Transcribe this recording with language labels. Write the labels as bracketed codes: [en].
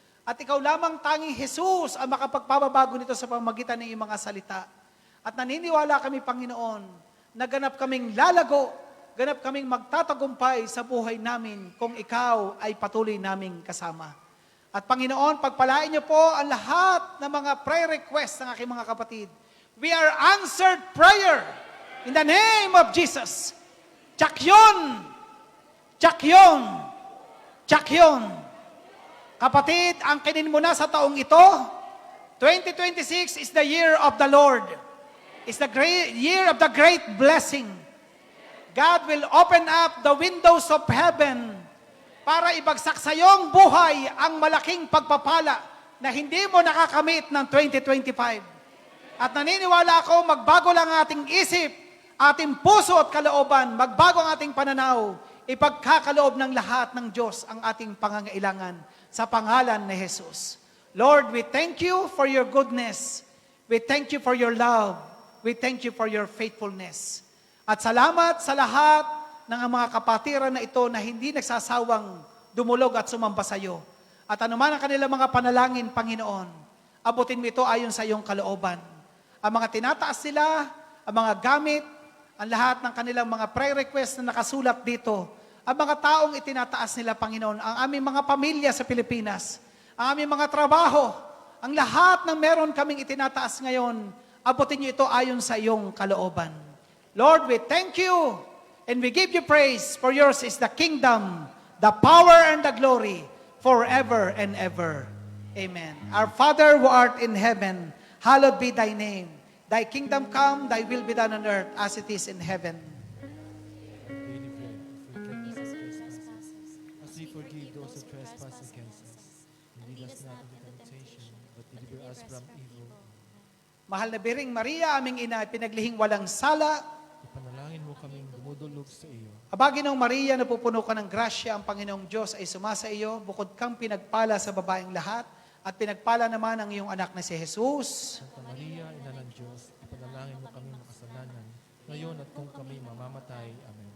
[tl] At ikaw lamang tanging Jesus ang makapagpababago nito sa pamamagitan ng iyong mga salita. At naniniwala kami, Panginoon, na ganap kaming lalago, ganap kaming magtatagumpay sa buhay namin kung ikaw ay patuloy naming kasama. At Panginoon, pagpalain niyo po ang lahat ng mga prayer requests ng aking mga kapatid. [en] We are answered prayer in the name of Jesus. Tsak-yon! Tsak-yon! Tsak-yon! [tl] Kapatid, ang kinin mo na sa taong ito, [en] 2026 is the year of the Lord. It's the year of the great blessing. God will open up the windows of heaven [tl] para ibagsak sa iyong buhay ang malaking pagpapala na hindi mo nakakamit ng 2025. At naniniwala ako, magbago lang ang ating isip, ating puso at kalooban, magbago ang ating pananaw, ipagkakaloob ng lahat ng Diyos ang ating pangangailangan sa pangalan ni Jesus. [en] Lord, we thank you for your goodness. We thank you for your love. We thank you for your faithfulness. [tl] At salamat sa lahat ng mga kapatiran na ito na hindi nagsasawang dumulog at sumamba sa iyo. At anuman ang kanilang mga panalangin, Panginoon, abutin mo ito ayon sa iyong kalooban. Ang mga tinataas nila, ang mga gamit, ang lahat ng kanilang mga prayer requests na nakasulat dito, ang mga taong itinataas nila, Panginoon, ang aming mga pamilya sa Pilipinas, ang aming mga trabaho, ang lahat ng meron kaming itinataas ngayon, abutin niyo ito ayon sa iyong kalooban. [en] Lord, we thank you and we give you praise, for yours is the kingdom, the power, and the glory, forever and ever. Amen. Our Father who art in heaven, hallowed be thy name. Thy kingdom come, thy will be done on earth as it is in heaven. As we forgive those who trespass against us. And lead us not into temptation, but deliver us from evil. [tl] Mahal na Biring Maria, aming ina, pinaglihing walang sala. Ipanalangin mo kaming dumudulog sa iyo. Abaginong Maria, napupuno ka ng grasya, ang Panginoong Diyos ay sumasa iyo, bukod kang pinagpala sa babaeng lahat, at pinagpala naman ang iyong anak na si Jesus. Santa Maria, Ina ng Diyos, ipanalangin mo kaming makasalanan, ngayon at kung kami mamamatay. Amen.